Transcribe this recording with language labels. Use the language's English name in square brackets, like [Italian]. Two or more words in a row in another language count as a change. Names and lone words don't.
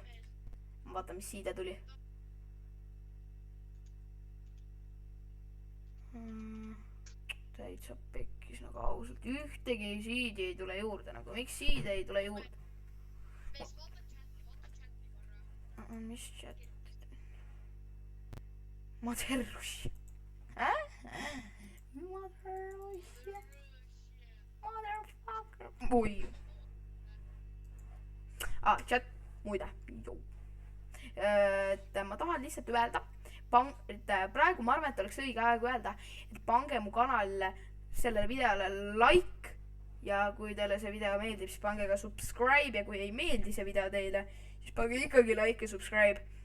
[Estonian] Ma vaatan, mis siide tuli. Täitsa pekkis nagu ausalt. Ühtegi siidi ei tule juurde nagu. Miks siide ei tule juurde? Mis chat? [English] Mother Russia. Mother Russia. Motherfucker. [Estonian] Oi. [English] Chat, [Estonian] muide. Et ma tahan lihtsalt öelda, et praegu ma arvan, et oleks õige aeg öelda, et pange mu kanalile sellele videole like ja kui teile see video meeldib, siis pange ka subscribe ja kui ei meeldi see video teile, siis pange ikkagi like ja subscribe.